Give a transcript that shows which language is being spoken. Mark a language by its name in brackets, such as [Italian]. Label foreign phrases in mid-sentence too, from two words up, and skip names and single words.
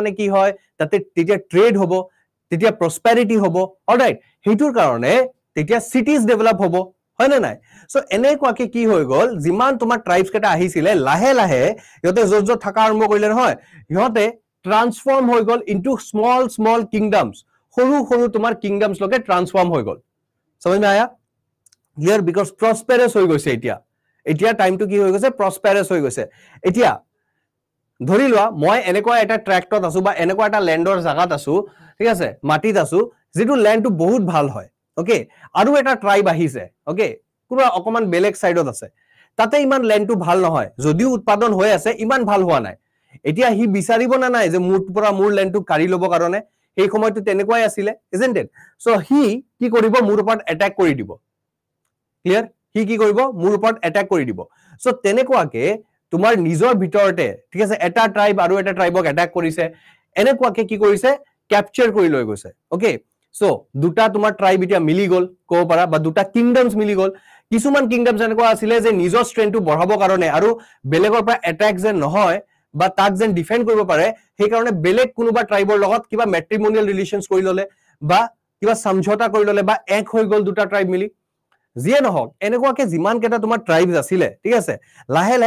[Assamese] মানে কি হয় তাতে তেতিয়া ট্ৰেড হ'ব তেতিয়া প্ৰসপেৰিটি হ'ব অলৰাইট হেতুৰ কাৰণে তেতিয়া [English] cities develop [Assamese] হ'ব হয় না নাই সো এনেকুৱাকে কি হৈ গ'ল যিমান তোমাৰ ট্ৰাইবছ কেটা আহিছিলে লাহে লাহে সিহঁতে য'ত য'ত থাকা আৰম্ভ কৰিলে নহয় সিহঁতে ট্ৰান্সফৰ্ম হৈ গ'ল [English] into small small kingdoms [Assamese] সৰু সৰু তোমাৰ কিংডমছ লকে ট্ৰান্সফৰ্ম হৈ গ'ল [Hindi] समझ में आया [English] clear because prosperous [Assamese] হৈ গৈছে এতিয়া টাইমটো কি হৈ গৈছে প্ৰসপেৰাছ হৈ গৈছে এতিয়া ধৰি লোৱা মই এনেকুৱা এটা ট্ৰেক্টত আছো বা এনেকুৱা এটা ল্যান্ডৰ জাগাত আছো ঠিক আছে মাটিত আছো যেটো ল্যান্ডটো বহুত ভাল হয় ওকে আৰু এটা ট্ৰাইব আহিছে ওকে পুৰা অকমান বেলেগ সাইডত আছে তাতে ইমান ল্যান্ডটো ভাল নহয় যদিও উৎপাদন হৈ আছে ইমান ভাল হোৱা নাই এতিয়া হি বিচাৰিব না নাই যে মোৰ পৰা মোৰ ল্যান্ডটো কাৰি ল'ব কাৰণে এই সময়টো তেনেকুৱাই আছিলে [English] isn't it so he [Assamese] কি কৰিব মোৰ ওপৰত এটাক কৰি দিব ক্লিয়াৰ হি কি কৰিব মোৰ ওপৰত এটাক কৰি দিব সো তেনেকুৱাকে তোমাৰ নিজৰ ভিতৰতে ঠিক আছে এটা ট্ৰাইব আৰু এটা ট্ৰাইবক এটাক কৰিছে এনেকুৱাকে কি কৰিছে ক্যাপচাৰ কৰি লৈ গৈছে [English] okay so [Assamese] দুটা তোমাৰ ট্ৰাইব এতিয়া মিলি গ'ল কব পাৰা বা দুটা কিংডমছ মিলি গ'ল কিছুমান কিংডমছ এনেকুৱা আছিলে যে নিজৰ ষ্ট্ৰেংথটো বঢ়াবৰ কাৰণে আৰু বেলেগৰ পৰা এটাক যে নহয় বা তাক যেন ডিফেন্ড কৰিব পাৰে সেই কাৰণে বেলেগ কোনোবা ট্ৰাইবৰ লগত কিবা [English] matrimonial relations [Assamese] কৰি ললে বা কিবা সমঝোতা কৰি ললে বা এক হৈ গ'ল দুটা ট্ৰাইব মিলি যিয়ে নহওক এনেকুৱাকে যিমান কেইটা তোমাৰ ট্ৰাইবছ আছিলে ঠিক আছে লাহে লাহে